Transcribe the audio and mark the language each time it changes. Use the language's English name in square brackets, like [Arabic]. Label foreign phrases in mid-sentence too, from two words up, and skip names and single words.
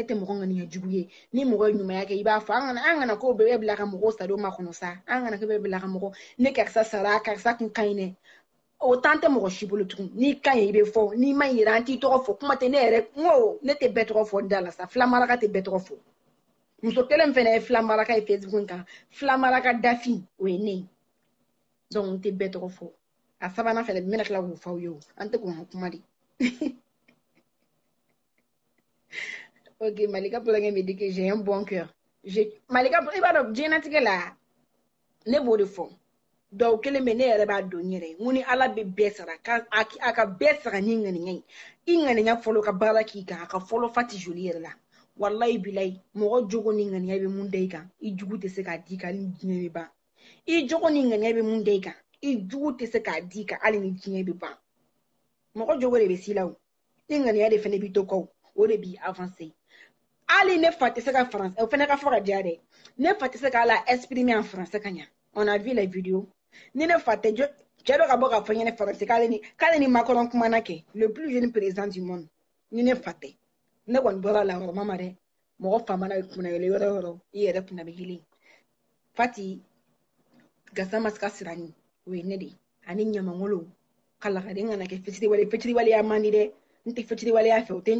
[Bambara] tɛ mɔgɔ ŋaniya jugu ye ni mɔgɔ ye ɲumanya kɛ i b'a fɔ an kana ko bɛɛ bila ka mɔgɔw sadon ma kɔnɔ sa an kana ko bɛɛ bila ka mɔgɔ ne karisa sara karisa kun ka ɲi dɛ o tan tɛ mɔgɔ si bolo tugun n'i ka ɲi i bɛ fɔ n'i ma yira an t'i tɔgɔ fɔ kuma tɛ ne yɛrɛ n ko ne tɛ bɛɛ tɔgɔ fɔ da la sa fila maraka tɛ bɛɛ tɔgɔ fɔ muso kelen fana ye fila maraka ye Facebook kan fila maraka dafin o ye ne ye donc n tɛ bɛɛ tɔgɔ fɔ a sabanan fɛnɛ n bɛna tila k'o fɔ aw ye o an tɛ k'o kuma de ok Malika Pologne [French] me dit que j'ai un bon cœur [Bambara] Malika i b'a dɔn diɲɛlatigɛ la ne b'o de fɔ dɔw kelen bɛ ne yɛrɛ b'a dɔn n yɛrɛ n ni ala bɛ bɛɛ sara a ka bɛɛ sara ni ŋaniya ye i ŋaniya fɔlɔ ka baara k'i kan a ka fɔlɔ fa tɛ joli yɛrɛ la [Arabic] والله بالله [Bambara] mɔgɔ jogo ni ŋaniya bɛ mun da i kan i jugu tɛ se k'a di kan ni diɲɛ bɛ ban i jogo ni ŋaniya bɛ mun da i kan i jugu tɛ se k'a di kan hali ni diɲɛ bɛ ban mɔgɔ jogo de bɛ s'i la o i ŋaniya de fana b'i to kɔ o de b'i avancer hali ne fa tɛ se ka français o fana ka fɔ ka diya dɛ ne fa tɛ se ka ala [French] exprimer en français [Bambara] ka ɲa [French] on a vu les vidéos [Bambara] ni ne fa tɛ cɛ dɔ ka bɔ ka fɔ ɲɛnɛ français k'ale ni Macron kumana kɛ [French] le plus jeune président du monde [Bambara] ni ne fa tɛ ne kɔni bɔra la yɔrɔ ma dɛ mɔgɔ fa mana kunna yɛlɛ yɔrɔ yɔrɔ i yɛrɛ kunna bɛ yelen Fati Gassama ka sirani o ye ne de ani ɲamangolo kalakaden kana kɛ fitiriwaleya man di dɛ n tɛ fitiriwaleya fɛ o tɛ n